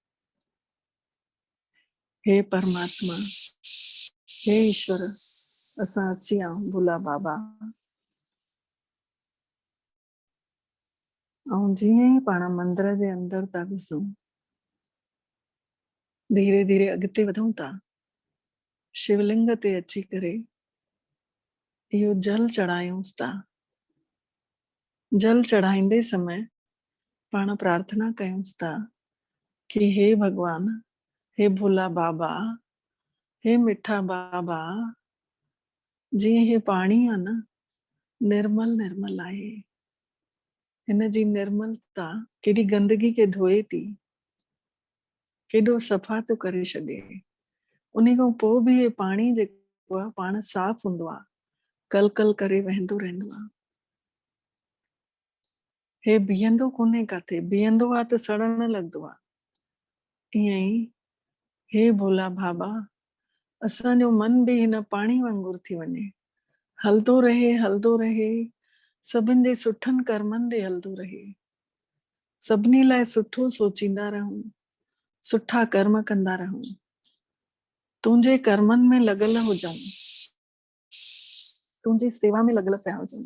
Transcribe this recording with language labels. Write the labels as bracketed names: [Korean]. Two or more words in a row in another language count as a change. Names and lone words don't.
[Sindhi] हे परमात्मा, हे ईश्वर, असां अची आऊं भोला बाबा। ऐं जीअं ई पाण मंदिर जे अंदर था घुसूं, धीरे धीरे अॻिते वधूं था। शिवलिंग ते अची करे इहो जल चढ़ायूंसि था। जल चढ़ाईंदे समय पाण प्रार्थना कयूंसि था कि हे भगवान, हे भोला बाबा, हे मिठा बाबा, जीअं हे पाणी आहे न, निर्मल निर्मल आहे। हिन जी निर्मलता केॾी गंदगी खे धोए थी, केॾो सफ़ा थो करे छॾे। उन खां पोइ बि हे पाणी जेको आहे पाण साफ़ हूंदो आहे, कल कल करे वहंदो रहंदो आहे। हे बीहंदो कोन्हे काथे, बीहंदो आहे त सड़न लॻंदो आहे। ईअं ई हे भोला बाबा, असांजो मन बि हिन पाणी वांगुरु थी वञे, हलदो रहे हलदो रहे, सभिनि जे सुठनि कर्मनि ॾे हलदो रहे, सभिनी लाइ सुठो सोचींदा रहूं, सुठा कर्म कंदा रहूं, तुंहिंजे कर्मनि में लॻल हुजऊं, तुंहिंजी सेवा में लॻल पिया हुजऊं।